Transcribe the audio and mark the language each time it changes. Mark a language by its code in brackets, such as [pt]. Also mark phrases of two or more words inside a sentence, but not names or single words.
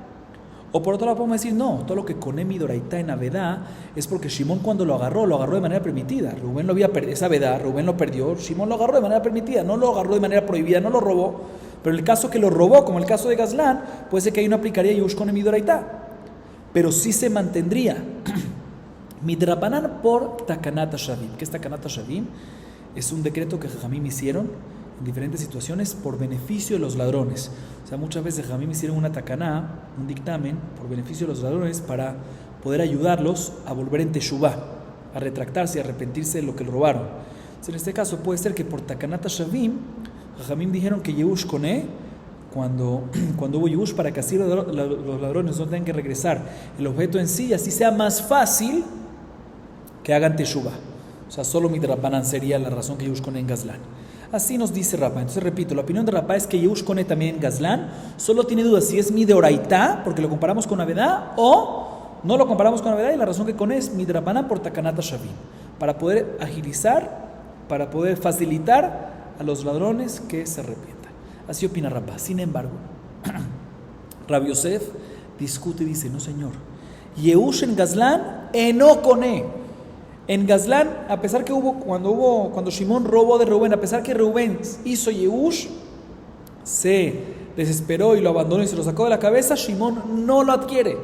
[es] O por otro lado podemos decir, no, todo lo que [he] קונה מדאורייתא [es] en Avedá es porque Shimón cuando lo agarró de manera permitida. Rubén lo había perdido, es Avedá, Rubén lo perdió, Shimón lo agarró de manera permitida, no lo agarró de manera prohibida, no lo robó. Pero en el caso que lo robó, como el caso de Gazlán, puede ser que ahí no aplicaría [he] יאוש קונה מדאורייתא. [es] Pero sí se mantendría midrabanan por [he] תקנת השבים. [es] ¿Qué es [he] תקנת השבים? [es] Es un decreto que Jajamim hicieron en diferentes situaciones por beneficio de los ladrones. O sea, muchas veces Jajamim hicieron una takaná, un dictamen, por beneficio de los ladrones para poder ayudarlos a volver en teshuvá, a retractarse y arrepentirse de lo que le robaron. Entonces, en este caso puede ser que por [he] תקנת השבים, [es] Jajamim dijeron que [he] יאוש קונה, [es] cuando hubo Yehush, para que así los ladrones no tengan que regresar el objeto en sí, y así sea más fácil que hagan teshuvá. O sea, solo midrabanan sería la razón que [he] יאוש קונה [es] en Gazlán. Así nos dice Rabá. Entonces repito, la opinión de Rabá es que [he] יאוש קונה [es] también en Gazlán, solo tiene dudas si es midoraitá, porque lo comparamos con Avedá, o no lo comparamos con Avedá, y la razón que Koné es midrabanan por [he] תקנת השבים, [es] para poder agilizar, para poder facilitar a los ladrones que se arrepientan. Así opina Rabá. Sin embargo, Rabbi Yosef discute y dice, no señor, Yehush en Gazlán, [he] אינו קונה. [es] En Gazlán, a pesar que cuando Shimón robó de Rubén, a pesar que Rubén hizo Yehush, se desesperó y lo abandonó y se lo sacó de la cabeza, Shimón no lo adquiere.